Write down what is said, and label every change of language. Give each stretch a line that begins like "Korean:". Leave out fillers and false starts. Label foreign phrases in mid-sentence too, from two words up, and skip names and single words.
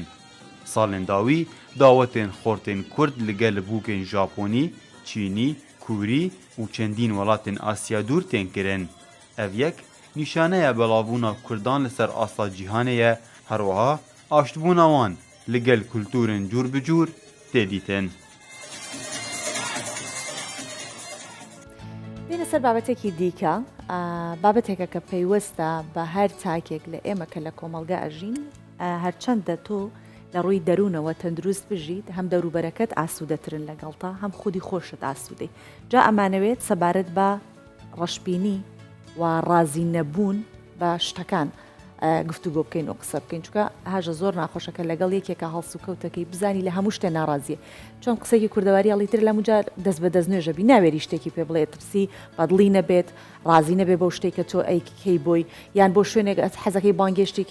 Kurdish: Salên dawî dawetên xortên Kurd li gel bûkên Japonî, Çînî, Kûrî û çendîn welatên Asya dûr tên kirin. Ev yek nîşaneya belavbûna Kurdan li ser asla cîhanê ye, her wiha aştbûna wan li gel kultûrên cûr bi cûr tê dîtin.
Central Kurdish: بینە سەر بابەتێکی دیکە بابەتێکە کە پەیوەستە بە هەر تاکێک لە ئێمە کە لە کۆمەلگا ئەژین هەرچەندە تۆ لە ڕووی دەروونەوە تەندروست بژیت هەم دەوروبەرەکەت ئاسوودەترن لەگەڵتا هەم خودی خۆشت ئاسوودەی جا ئەمانەوێت سەبارەت بە ڕەشببینی و ڕازی نەبوون بە شتەکان گفتوگۆ بکەین و قسە بکەین چکە هاژە زۆر ناخۆشەکە لەگەڵ یەکێکە هەڵسو کەوتەکەی بزانی لە هەموو شتێ ناڕازیە چۆن قسەی کوردەواری هەڵیتر لە موجار دەست بە دەست نوێژەبی ناوێری شتێکی پێ بڵێ ترسی بەدڵی نەبێت ڕازی نەبێ بەو شتێککە تۆ ئەیکەی بۆی یان بۆ شوێنێک حەزەکەی بانگێشتێکی